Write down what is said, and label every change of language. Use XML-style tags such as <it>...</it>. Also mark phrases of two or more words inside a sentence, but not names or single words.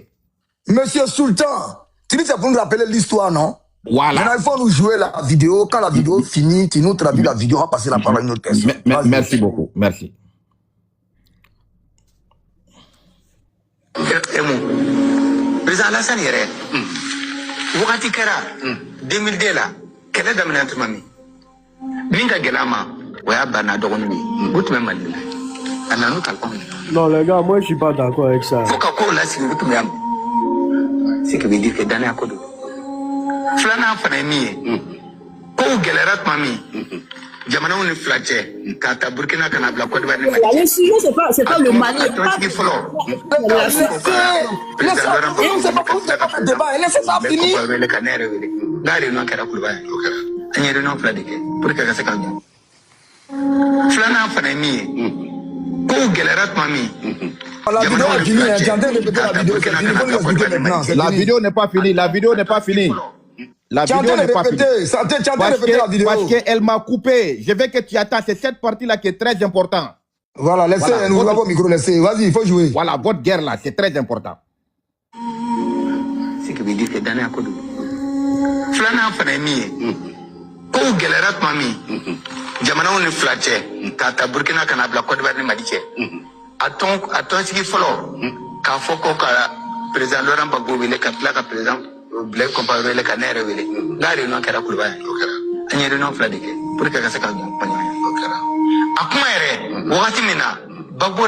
<fr>Monsieur Sultan, tu dis c'est pour nous rappeler l'histoire, non? Voilà. Maintenant, il faut nous jouer la vidéo. Quand la vidéo finit, tu nous traduis la vidéo. On va passer la parole à une autre personne. Merci beaucoup. Merci.</fr> <bm>Président Alassane yɛrɛ wagati kɛra 2002 la kɛlɛ daminɛ tuma min min ka gɛlɛn ma o y'a banna dɔgɔninw ye o tun bɛ Mali la a nana kalifaw ye.</bm> <fr>Non les gars, moi je suis pas d'accord avec ça.</fr> <bm>Fo ka kow lasigi o tun bɛ yan.</bm> <fr>Ce qui veut dire que</fr> <bm>danaya ko don. Filanan fana ye min ye kow gɛlɛyara tuma min jamanaw ni fila cɛ k'a ta Burkina kana bila Côte d'Ivoire ni Mali cɛ.</bm> <fr>Le sujet c'est pas le Mali.</fr> <bm>Tɔnsigi fɔlɔ.</bm> <fr>Laissez ça finir.</fr> <bm>Wele ka ne yɛrɛ wele n'a réunion kɛra Kuluba ye an ye réunion fila de kɛ</bm> <fr>pour que</fr> <bm>ka se ka ɲɛ. Filanan fana ye min ye kow gɛlɛyara tuma min.</bm> <fr>La vidéo n'est pas finie. La vidéo n'est pas finie. La vidéo n'est pas finie. Parce qu'elle m'a coupé. Je veux que tu attends. C'est cette partie-là qui est très importante. Voilà, laissez, nous avons le micro, laissez. Vas-y, il faut jouer. Voilà, votre guerre là, c'est très important. Ce qui veut dire que dans la</fr> <bm>Côte Flana Fanami, kow gɛlɛyara tuma min jamanaw ni fila cɛ k'a ta Burkina kana bila Côte d'Ivoire ni Mali cɛ a tɔnsigi fɔlɔ k'a fɔ ko ka président Laurent Gbagbo wele ka tila ka président Blaise Compaoré wele ka ne yɛrɛ wele n'a réunion kɛra Kuluba ye an ye réunion fila de kɛ</bm> <fr>pour que</fr> <bm>ka se ka ɲɔgɔn a kuma yɛrɛ wagati min na Gbagbo</bm>